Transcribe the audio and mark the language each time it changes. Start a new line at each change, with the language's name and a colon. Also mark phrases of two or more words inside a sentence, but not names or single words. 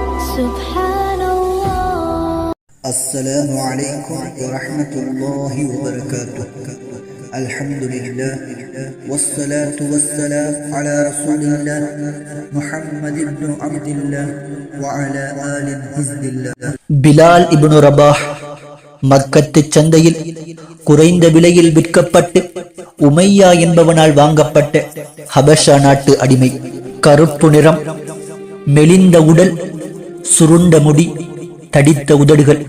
Arabic: Subhanallah. السلام عليكم ورحمة الله وبركاته. الحمد لله والصلاة والسلام على رسول الله محمد بن عبد الله وعلى آل حزب الله.
Tamil: பிலால் இப்னு ரபாஹ் மக்கத்து சந்தையில் குறைந்த விலையில் விற்கப்பட்டு உமையா என்பவனால் வாங்கப்பட்ட ஹபஷா நாட்டு அடிமை. கருப்பு நிறம், மெலிந்த உடல், சுருண்ட முடி, தடித்த உதடுகள்.